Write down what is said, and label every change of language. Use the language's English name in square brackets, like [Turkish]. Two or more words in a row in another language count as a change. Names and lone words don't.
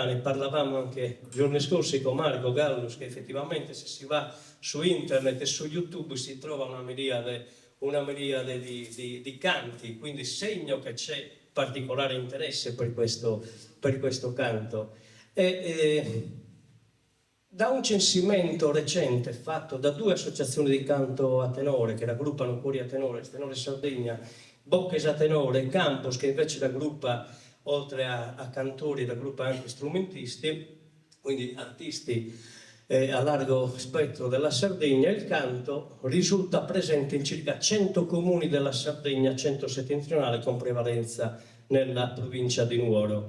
[Italian] Ne parlavamo anche giorni scorsi con Marco Gallus, che effettivamente se si va su internet e su YouTube si trova una miriade di canti, quindi segno che c'è particolare interesse per questo canto. Da un censimento recente fatto da 2 associazioni di canto a tenore che raggruppano cori a tenore, Tenore Sardegna, Bocches a tenore, Campos, che invece raggruppa, oltre a cantori, raggruppa anche strumentisti, quindi artisti a largo spettro della Sardegna. Il canto risulta presente in circa 100 comuni della Sardegna centro-settentrionale, con prevalenza nella provincia di Nuoro.